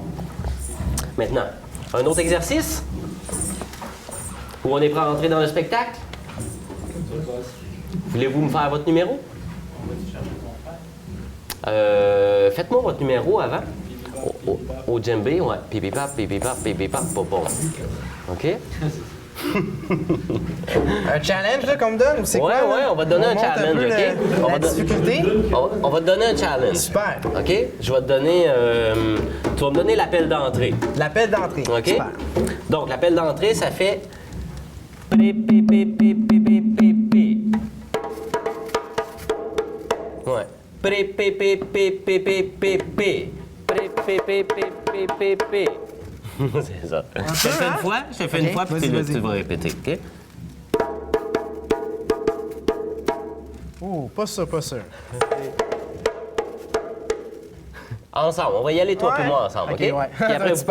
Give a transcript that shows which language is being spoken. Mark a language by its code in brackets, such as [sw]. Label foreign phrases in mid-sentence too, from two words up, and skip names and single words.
[fr] Maintenant, un autre exercice? Où on est prêt à rentrer dans le spectacle? Voulez-vous me faire votre numéro? Faites-moi votre numéro avant. Au djembé, ouais. Pipi-pap, pipi-pap, pipi-pap, pop-pop. OK? Un challenge, là, qu'on me donne, ou c'est Ouais, quoi? là? ouais, on va te donner un monte challenge, peu OK? La difficulté. On va te donner un challenge. Super. OK? Je vais te donner... tu vas me donner l'appel d'entrée. L'appel d'entrée. OK? Super. Donc, l'appel d'entrée, ça fait... Pri, pi, pi, pi, pi, pi, pi, pi. Ouais. Pri, pi, pi, pi, pi, pi, pi, pi. Pri, pi, pi, pi, pi, pi, pi. C'est ça. Je te fais une fois, OK, puis vas-y. tu vas répéter, OK? Oh, pas sûr, pas sûr. Ensemble, on va y aller toi Ouais. et moi ensemble, OK? OK, ouais. Puis après, vous Super.